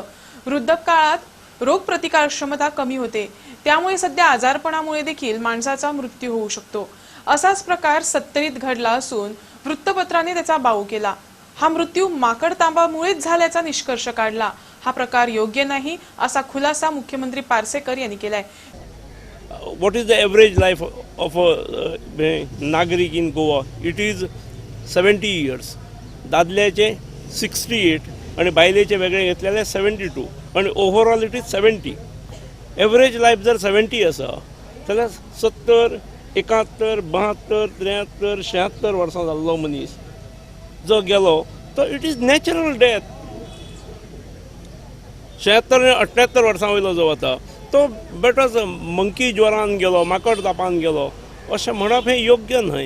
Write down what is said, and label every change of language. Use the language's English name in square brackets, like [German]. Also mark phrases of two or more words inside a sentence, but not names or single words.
[Marathi] वृद्धकाळात रोगप्रतिकारक्षमता कमी होते, त्यामुळे सध्या आजारपणामुळे देखील माणसाचा मृत्यू होऊ शकतो। असाच प्रकार 70त घडला असून वृत्तपत्राने त्याचा बाऊ केला। हा मृत्यू माकडतांबामुळेच झाल्याचा निष्कर्ष काढला। हा प्रकार योग्य नाही असा खुलासा मुख्यमंत्री पार्सेकर यांनी केलाय। [English] What is the average life of a Nagarik in Goa? It is 70 years. [Konkani] दादल्याचे 68 आणि बायलेचे वेगळे घेतलेले 72 आणि [English] overall it is [Konkani] 70. एवरेज लाईफ जर 70 असा जाल्यार 70, 71, 72, 73, 76 वर्सां जाल्लो मनीस जो गेलो तो [English] it is natural death. [Konkani] 76 आणि 78 वर्सां वयलो जो वता तो बेटोच मंकी ज्वरान गेलो, माकड तापान गेलो अशें म्हणप हें योग्य न्हय।